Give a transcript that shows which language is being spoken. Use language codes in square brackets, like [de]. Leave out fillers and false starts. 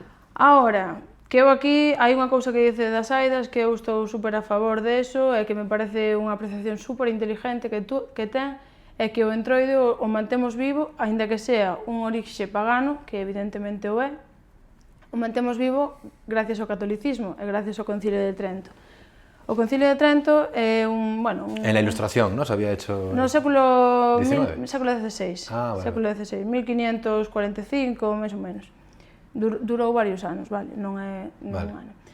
[gl] Ahora, que eu aquí hai unha cousa que dice das Aidas que eu estou super a favor deso e que me parece unha apreciación super inteligente que ten, é que o Entroido o mantemos vivo, aínda que sea un orixe pagano, que evidentemente o é, o mantemos vivo gracias ao catolicismo e gracias ao Concilio de Trento. O Concilio de Trento é [es] En la Ilustración, ¿no? Se había hecho... [gl] No século XVI. XVI, século XVI, 1545, máis ou menos. Durou varios anos, vale, non é un ano.